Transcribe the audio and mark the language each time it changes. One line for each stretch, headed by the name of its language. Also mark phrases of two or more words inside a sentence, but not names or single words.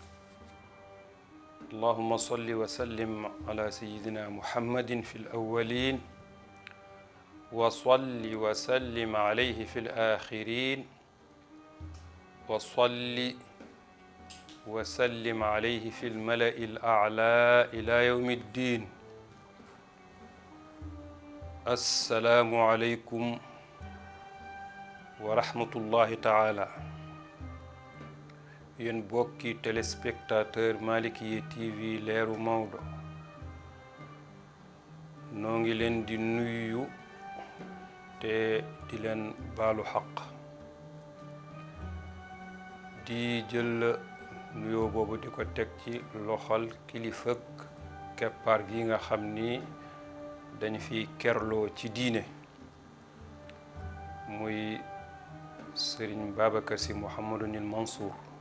Arabic: اللهم صل وسلم على سيدنا محمد في الأولين وصل وسلم عليه في الآخرين وصل وسلم عليه في الملأ الأعلى إلى يوم الدين. السلام عليكم ورحمة الله تعالى.
Wolof: yéen bokki téléspectateur Malikiya TV leeru Maodo noo ngi leen di nuyu te di leen baalu xaq di jël nuyoo boobu di ko teg ci loxol kilifak keppaar gi nga xam ni dañ fi kerloo ci diine muy Sëriñ Babacar Sy Mouhamadunil Mansour